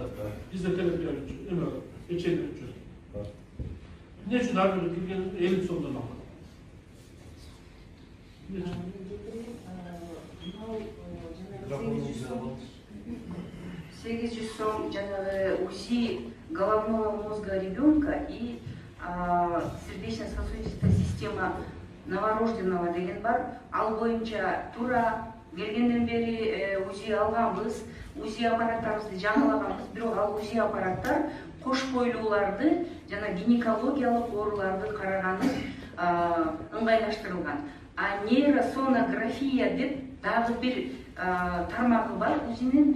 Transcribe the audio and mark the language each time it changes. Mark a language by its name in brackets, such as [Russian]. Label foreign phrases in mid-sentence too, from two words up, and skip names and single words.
[Kyrgyz] Бизде терапия үчүн, эме печенье үчүн. Эмне үчүн дарыгер келген 50 сомдон алат? [Russian] 800 сом УЗИ головного мозга ребенка и сердечно-сосудистая система новорожденного [Kyrgyz] деген бар. Ал боюнча тура келгенден бери УЗИ алганбыз, УЗИ аппараттарыбызды жаңылаганбыз. Бирок ал УЗИ аппараттар кош бойлууларды жана гинекологиялык ооруларды караганы ыңгайлаштырылган. А нейросонография деп дагы бир тармагы бар УЗИнин.